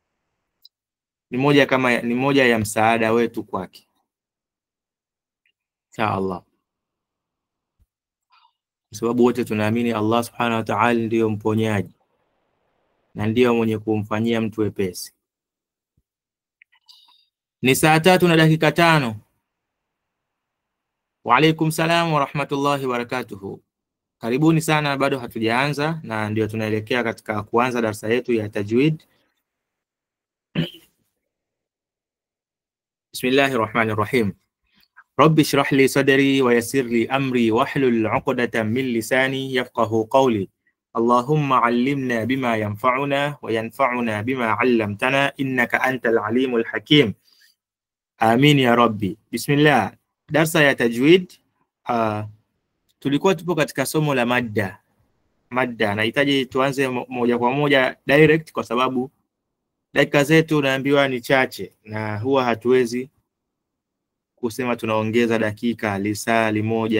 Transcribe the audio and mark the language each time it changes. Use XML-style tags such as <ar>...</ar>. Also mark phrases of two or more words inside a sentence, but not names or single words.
<sw>Ni moja ya msaada wetu kwake,</sw> <ar>إن شاء الله,</ar> <sw>kwa sababu wote tunaamini Allah</sw> <ar>سبحانه وتعالى</ar> <sw>ndiyo mponyaji na ndiyo mwenye kumfanyia mtu wepesi. Ni saa 3:05.</sw> <ar>وعليكم السلام ورحمة الله وبركاته.</ar> <sw>Karibuni sana, bado hatujaanza na ndio tunaelekea katika kuanza darasa yetu ya tajwid.</sw> <ar>بسم الله الرحمن الرحيم. رب اشرح لي صدري ويسر لي أمري واحلل عقدة من لساني يفقهوا قولي. اللهم علمنا بما ينفعنا وينفعنا بما علمتنا إنك أنت العليم الحكيم. آمين يا رب. بسم الله.</ar> <sw>Darsa ya tajwid. Tulikuwa tupo katika somo la madda. Nahitaji tuanze moja kwa moja direct, kwa sababu dakika zetu naambiwa ni chache na huwa hatuwezi kusema tunaongeza dakika lisali moja.</sw>